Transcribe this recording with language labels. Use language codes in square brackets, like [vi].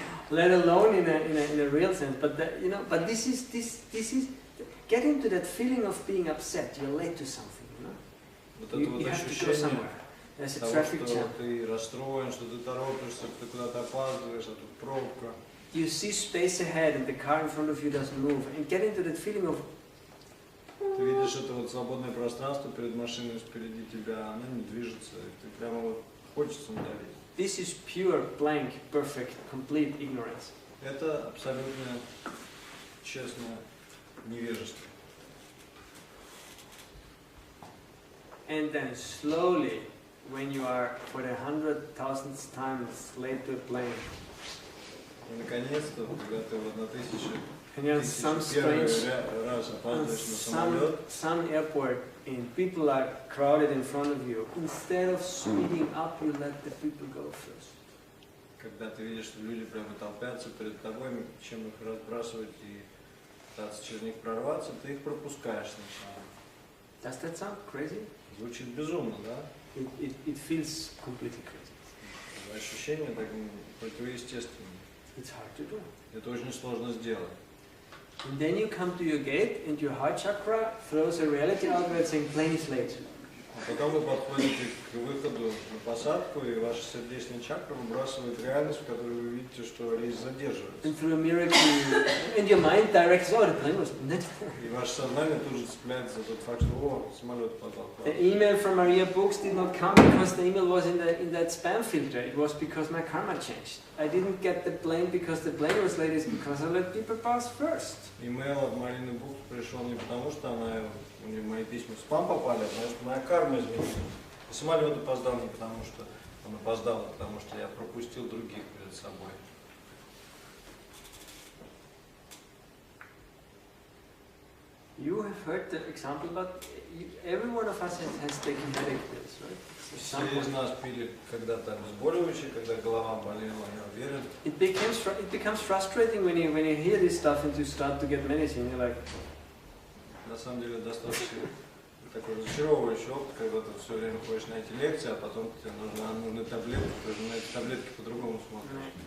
[en] let alone in a real sense. But you know, but this is get into that feeling of being upset. You're late to something. You know, [ru] Вот это вот [en] you have to go [ru] ощущение [en] somewhere. There's a [ru] того, [en] traffic [ru] что [en] jam. [ru] ты расстроен, что ты торопишься, ты куда-то опаздываешь, а тут пробка. [en] You see space ahead, and the car in front of you doesn't move, and get into that feeling of. [ru] Ты видишь это вот свободное пространство перед машиной впереди тебя, она не движется, и ты прямо вот хочется надавить. [en] This is pure, blank, perfect, complete ignorance. [ru] Это абсолютно честное невежество. [en] And then slowly, when you are for the 100,000th time late to a plane, [ru] И наконец-то, когда ты вот на тысячу [en] and you're on some [ru] первый [en] strange, [ru] раз [en] on [ru] опаздываешь на самолет, [en] some airport, and people are crowded in front of you. Instead of speeding up, you let the people go first. [ru] когда ты видишь, что люди прямо толпятся перед тобой, чем их разбрасывать и пытаться через них прорваться, ты их пропускаешь сначала. [en] Does that sound crazy? [ru] Звучит безумно, да? [en] It feels completely crazy. [ru] ощущения так противоестественные. [en] It's hard to do. [ru] Это очень сложно сделать. [en] And then you come to your gate and your heart chakra throws a reality out where it's saying plane is late. [ru] А потом вы подходите к выходу на посадку, и ваша сердечная чакра выбрасывает реальность, в которой вы видите, что рейс задерживается. [en] And through a miracle, and your mind directs, oh, the plane was late. [ru] И ваше сознание тут же цепляется за тот факт, что о, самолет подал. [en] The email from Maria Books did not come because the email was in that spam filter. It was because my karma changed. I didn't get the plane because the plane was late. It's because I let people pass first. [ru] Имейл от Марины Букс пришел не потому, что у нее мои письма в спам попали, а потому что моя карма изменилась. И самолет опоздал не потому, что он опоздал, а потому что я пропустил других перед собой. [en] You have heard the example, but every one of us has taken headache pills, right? [ru] Все из нас пили когда-то обезболивающие, когда голова болела, я уверен. [en] It becomes frustrating when you hear this stuff and you start to get medicine. You're like, [ru] На самом деле достаточно такой разочаровывающий опыт, когда ты все время ходишь на эти лекции, а потом тебе нужны таблетки, ты уже на эти таблетки по-другому смотришь.